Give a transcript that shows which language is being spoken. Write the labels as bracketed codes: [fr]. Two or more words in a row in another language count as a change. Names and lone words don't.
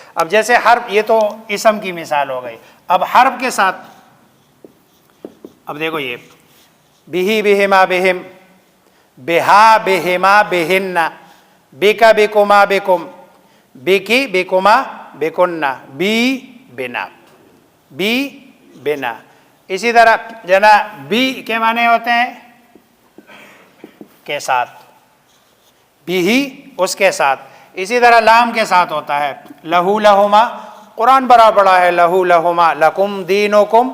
[ur] اب جیسے حرف، یہ تو اسم کی مثال ہو گئی، اب حرف کے ساتھ اب دیکھو یہ [ar] بہی بہما بہم، بہا بہما بہن، بکا بکما بکم، بکی بکما بکن، بی بنا، بی بنا۔ [ur] اسی طرح جو ہے نا بی کے معنی ہوتے ہیں کے ساتھ، بھی ہی اس کے ساتھ، اسی طرح لام کے ساتھ ہوتا ہے [ar] لہو لہما، [ur] قرآن بڑا بڑا ہے، [ar] لہو لہما لکم دینکم۔